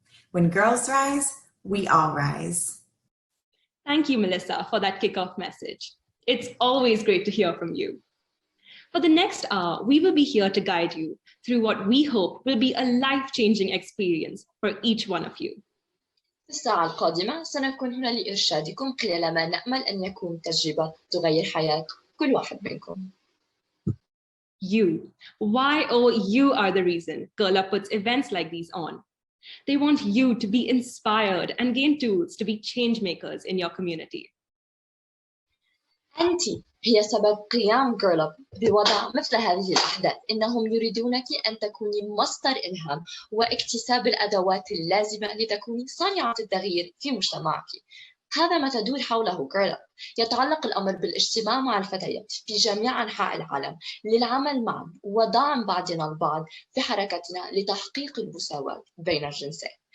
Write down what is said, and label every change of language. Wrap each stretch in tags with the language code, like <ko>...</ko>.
<en>When girls rise, we all rise. Thank you, Melissa, for that kickoff message. It's always great to hear from you. For the next hour, we will be here to guide you through what we hope will be a life-changing experience for each one of you.</en> <ar>في الساعة القادمة سنكون هنا لإرشادكم خلال ما نأمل أن يكون تجربة تغير حياة كل واحد منكم.</ar> <en>You. Why, oh, you are the reason Girl Up puts events like these on. They want you to be inspired and gain tools to be change makers in your community.</en> <ar>أنت هي سبب قيام Girl Up بوضع مثل هذه الأحداث. إنهم يريدونك أن تكوني مصدر إلهام واكتساب الأدوات اللازمة لتكوني صانعة التغيير في مجتمعك. هذا ما تدور حوله Girl Up. يتعلق الأمر بالاجتماع مع الفتيات في جميع أنحاء العالم للعمل معا ودعم بعضنا البعض في حركتنا لتحقيق المساواة بين الجنسين.</ar>